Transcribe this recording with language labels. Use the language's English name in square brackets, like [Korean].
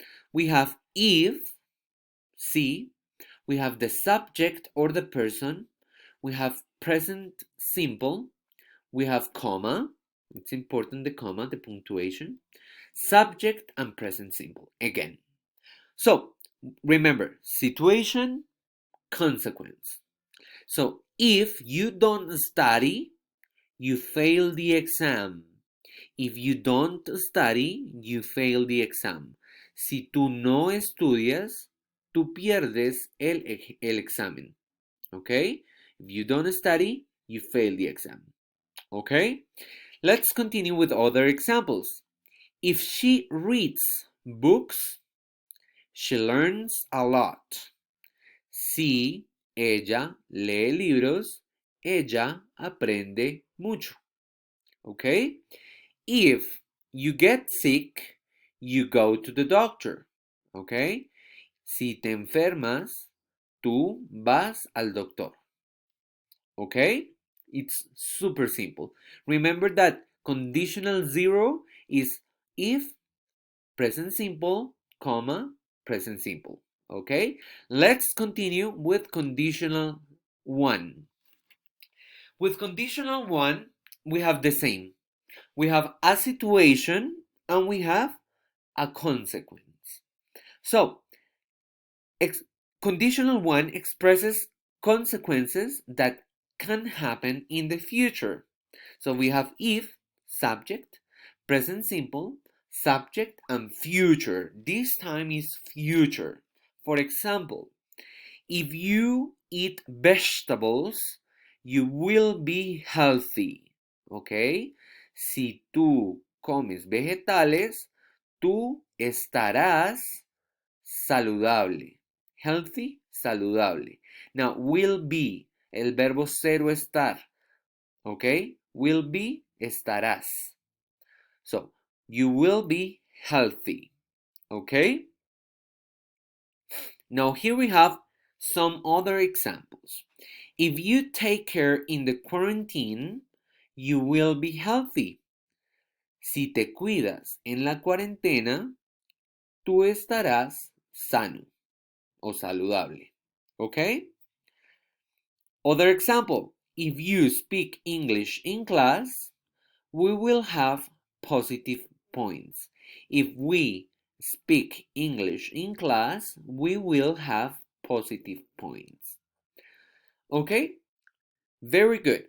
[English] We have if, see, we have the subject or the person, we have present simple, we have comma, it's important the comma, the punctuation, subject and present simple again. So remember, situation, consequence. So if you don't study, you fail the exam. If you don't study, you fail the exam. [Spanish] Si tú no estudias, tú pierdes el examen. [English] Okay? If you don't study, you fail the exam. Okay? Let's continue with other examples. If she reads books, she learns a lot. [Spanish] Si ella lee libros, ella aprende mucho. [English] Okay? If you get sick, you go to the doctor. Okay? [Spanish] Si te enfermas, tú vas al doctor. [English] Okay? It's super simple. Remember that conditional 0 is if, present simple, comma, present simple. Okay? Let's continue with conditional 1. With conditional 1, we have the same. We have a situation and we have a consequence. So, conditional 1 expresses consequences that can happen in the future. So we have if, subject, present simple, subject, and future. This time is future. For example, if you eat vegetables, you will be healthy. Okay? [Spanish] Si tú comes vegetales, tú estarás saludable. [English] Healthy, saludable. Now, will be, [Spanish] el verbo ser o estar. [English] Okay? Will be, estarás. So, you will be healthy. Okay? Now, here we have some other examples. If you take care in the quarantine, you will be healthy. [Spanish] Si te cuidas en la cuarentena, tú estarás sano o saludable. [English] Okay? Other example. If you speak English in class, we will have positive points. If we speak English in class, we will have positive points. Okay? Very good.